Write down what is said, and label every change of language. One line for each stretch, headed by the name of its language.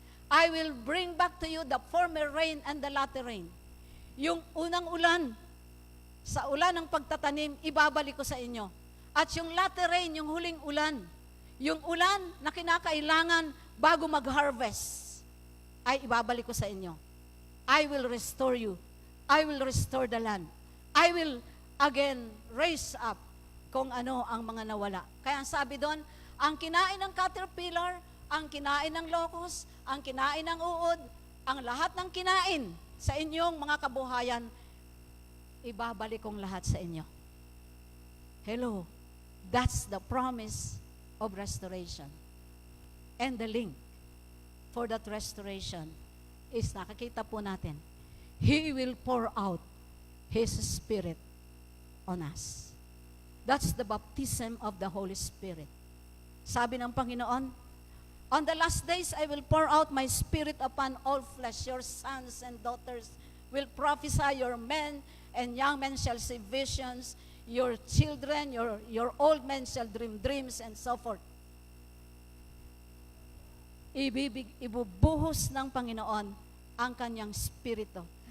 English: I will bring back to you the former rain and the latter rain.
Filipino: Yung unang ulan, sa ulan ng pagtatanim, ibabalik ko sa inyo. At yung latter rain, yung huling ulan, yung ulan na kinakailangan bago mag-harvest, ay ibabalik ko sa inyo.
English: I will restore you. I will restore the land. I will again raise up
Filipino: kung ano ang mga nawala. Kaya ang sabi doon, ang kinain ng caterpillar, ang kinain ng locust, ang kinain ng uod, ang lahat ng kinain sa inyong mga kabuhayan, ibabalik kong lahat sa inyo.
English: Hello, that's the promise of restoration. And the link for that restoration is
Filipino: nakakita po natin.
English: He will pour out His Spirit on us. That's the baptism of the Holy Spirit.
Filipino: Sabi ng Panginoon,
English: on the last days, I will pour out my Spirit upon all flesh. Your sons and daughters will prophesy, your men and young men shall see visions, your children, your old men shall dream dreams, and so forth.
Filipino: Ibubuhos ng Panginoon ang kanyang Spirito.